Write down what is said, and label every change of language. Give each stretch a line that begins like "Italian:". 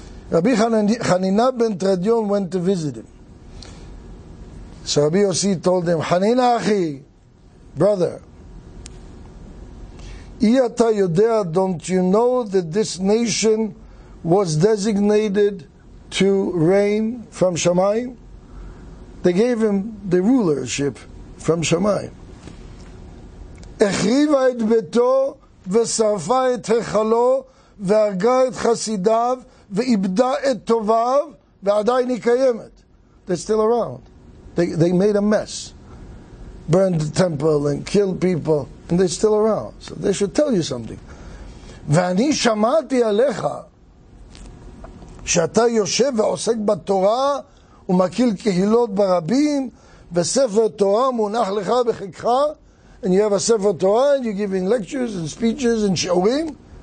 English: Rabbi Hanina ben Tradion went to visit him. So Rabbi Yossi told him,
Hebrew: Hanina Achi,
English: brother,
Hebrew: Iyata Yodea,
English: don't you know that this nation was designated to reign from Shamayim? They gave him the rulership from Shamayim.
Hebrew: Echriva et beto, ושרפה את היכלו, והרגה את חסידיו, ואיבדה את טוביו, ועדיין היא קיימת.
English: They're still around. They made a mess. Burned the temple and killed people, and they're still around. So they should tell you something.
Hebrew: ואני שמעתי עליך, שאתה יושב ועוסק בתורה, ומקיל קהילות ברבים, וספר תורה מונח לך בחיקך,
English: and you have a Sefer Torah, and you're giving lectures and speeches and sho'im.